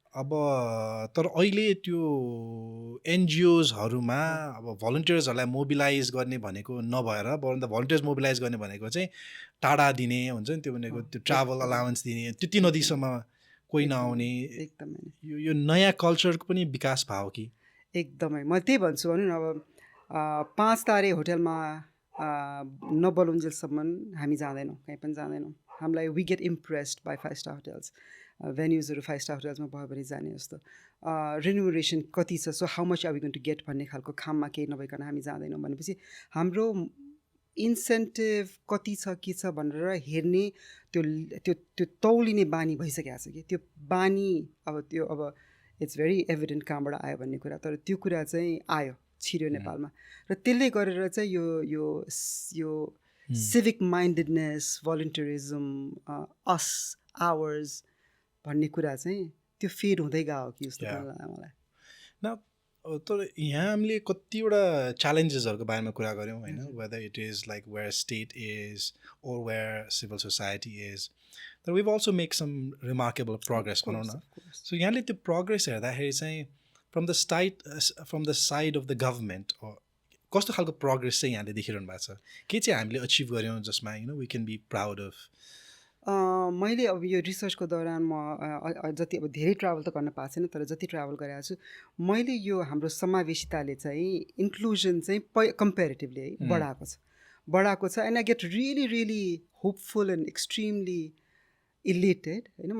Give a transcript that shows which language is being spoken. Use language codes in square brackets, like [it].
[ne] अब तर अहिले त्यो एनजिओजहरूमा अब भलन्टियर्सहरूलाई मोबिलाइज गर्ने भनेको नभएर बरु भलन्टियर्स मोबिलाइज गर्ने भनेको चाहिँ टाढा दिने हुन्छ नि, त्यो भनेको त्यो ट्राभल अलाउन्स दिने, त्यति नदीसम्म कोही नआउने, एकदमै यो नयाँ कल्चरको पनि विकास भयो कि? एकदमै म त्यही भन्छु भनौँ न। अब 5 तारे होटलमा नबलुन्जेलसम्म हामी जाँदैनौँ, कहीँ पनि जाँदैनौँ. हामीलाई [en] We get impressed by 5 star hotels. [ne] भेन्युजहरू 5 star होटल्समा भयो भने जाने जस्तो. रिन्युमरेसन कति छ, [en] so how much are we going to get [ne] भन्ने खालको खाममा केही नभइकन हामी जाँदैनौँ भनेपछि हाम्रो इन्सेन्टिभ कति छ के छ भनेर हेर्ने त्यो त्यो त्यो तौलिने बानी भइसकेको छ कि त्यो बानी अब [en] it's very evident [ne] कहाँबाट आयो भन्ने कुरा. तर त्यो कुरा चाहिँ आयो छिर्यो नेपालमा र त्यसले गरेर चाहिँ यो सिभिक माइन्डेडनेस, भोलुन्टियरिजम, अस आवर्स भन्ने कुरा चाहिँ त्यो फेड हुँदै गयो कि जस्तो लाग्यो मलाई. न तर यहाँ हामीले कतिवटा च्यालेन्जेसहरूको बारेमा कुरा गऱ्यौँ होइन, [en] Whether it is like where state is or where civil society is. [ne] तर [en] we've also make some remarkable progress [ne] भनौँ न. सो यहाँले त्यो प्रोग्रेस हेर्दाखेरि चाहिँ [en] from the side of the government [ne] कस्तो खालको प्रोग्रेस चाहिँ यहाँले देखिरहनु भएको छ, के चाहिँ हामीले अचिभ गऱ्यौँ जसमा [en] We can be proud of. [ne] मैले अब यो रिसर्चको दौरान म जति अब धेरै ट्राभल त गर्न पाएको छैन, तर जति ट्राभल गरेको छु मैले यो हाम्रो समावेशिताले चाहिँ इन्क्लुजन चाहिँ कम्पेरिटिभली है बढाएको छ. [en] and I get really really hopeful and extremely elated [ne] होइन.